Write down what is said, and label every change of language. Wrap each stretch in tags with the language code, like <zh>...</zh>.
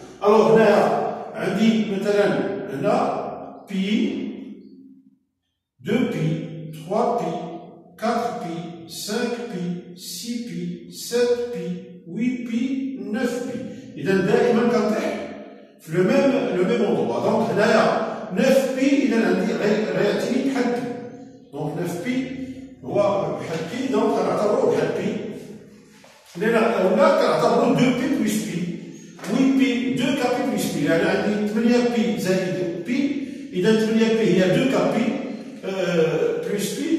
<fr>Alors, on dit maintenant, là, pi, 2pi, 3pi, 4pi, 5pi, 6pi, 7pi, 8pi, 9pi.</fr> <ar>Et donc, دائما كنطيح في</ar> <fr>le même endroit.</fr> <ar>Donc, هنايا 9pi إذا عندي غيعطيني بحال pi. Donc, 9pi هو بحال pi, donc كنعتبروه بحال pi. ولا كنعتبروه 2pi plus pi.</ar> <fr>8pi, 2kpi plus pi.</fr> <ar>يعني عندي 8pi زائد pi. إذا 8pi هي 2kpi plus pi.</ar>